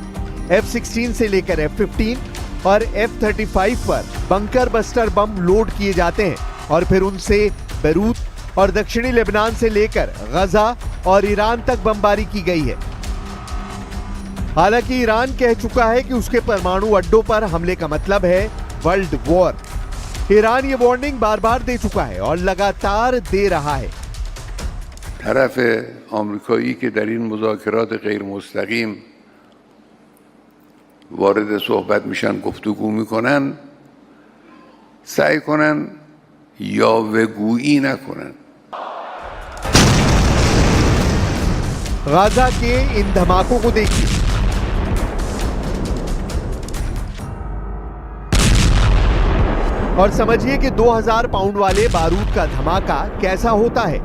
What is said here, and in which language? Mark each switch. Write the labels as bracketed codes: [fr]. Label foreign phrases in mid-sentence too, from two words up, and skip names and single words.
[hi] F-16 से लेकर F-15 और F-35 पर [en] bunker buster bomb [hi] लोड किए जाते हैं और फिर उनसे बेरूत और दक्षिणी लेबनान से लेकर गजा और ईरान तक बमबारी की गई है। हालांकि ईरान कह चुका है कि उसके परमाणु अड्डों पर हमले का मतलब है [en] world war. [hi] ईरान ये वार्निंग बार बार दे चुका है और लगातार दे रहा है। [fa] طرف آمریکایی که در این مذاکرات غیر مستقیم وارد صحبت میشن، گفتگو میکنن، سعی کنن یاوه‌گویی نکنن. [hi] गाजा के इन धमाकों को देखिए। और समझिए कि 2000 पाउंड वाले बारूद का धमाका कैसा होता है।